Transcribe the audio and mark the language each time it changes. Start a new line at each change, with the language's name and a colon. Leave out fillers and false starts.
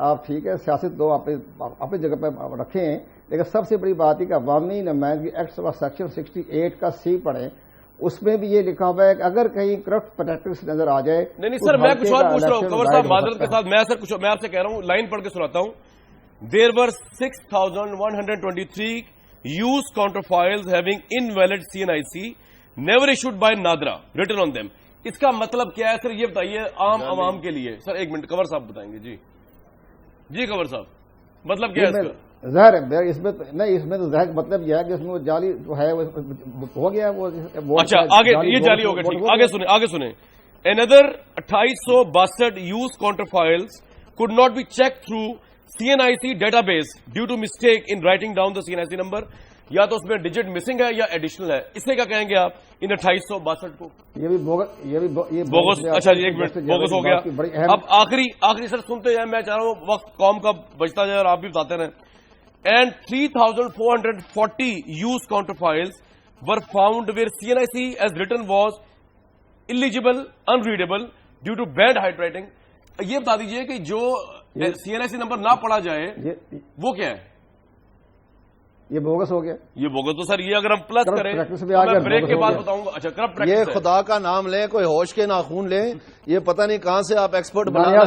Urdu: آپ ٹھیک ہے سیاست دو اپنی جگہ پہ رکھیں, لیکن سب سے بڑی بات ہے کہ عوامی نمائندگی ایکٹ سیکشن 68 کا سی پڑھیں, اس میں بھی یہ لکھا ہوا ہے کہ اگر کہیں کرپٹ پریکٹس نظر آ جائے. نہیں سر, میں کچھ اور پوچھ رہا ہوں کنور صاحب معذرت کے ساتھ. میں آپ سے کہہ رہا ہوں, لائن پڑھ کے سناتا ہوں.
English: There were 6,123 used counterfoils having invalid CNIC never issued by Nadra written on them.
Urdu: اس کا مطلب کیا ہے سر, یہ بتائیے عام عوام کے لیے. سر 1 منٹ, کنور صاحب بتائیں گے. جی کنور صاحب, مطلب کیا ہے اس کا؟ ظاہر ہے اس میں نہیں, اس میں تو ظاہر مطلب یہ ہے کہ اس میں وہ جعلی جو ہے ہو گیا وہ. اچھا آگے یہ جعلی ہو گیا, ٹھیک, آگے سنیں.
English: Another 2,862 used counterfoils could not be checked through CNIC database due to mistake in writing down the CNIC number.
Urdu: یا تو اس میں ڈیجٹ مسنگ ہے یا ایڈیشنل ہے. اسے کیا کہیں گے آپ ان 2862 کو؟ یہ بھی بوگس. اچھا جی ایک منٹ, بوگس ہو گیا. اب آخری سر سنتے ہیں, میں چاہ رہا ہوں وقت قوم کا بچتا جائے اور آپ بھی بتاتے رہیں.
English: And 3440 used counterfiles were found where CNIC as written was illegible, unreadable due to bad handwriting.
Urdu: یہ بتا دیجئے کہ جو CNIC نمبر نہ پڑھا جائے وہ کیا ہے؟ یہ بوگس ہو گیا. یہ بوگس تو سر یہ اگر ہم پلس کریں میں بریک کے بعد بتاؤں گا. اچھا کرپٹ یہ خدا کا نام لیں, کوئی ہوش کے ناخون لیں, یہ پتہ نہیں کہاں سے آپ ایکسپرٹ بنا رہے ہیں.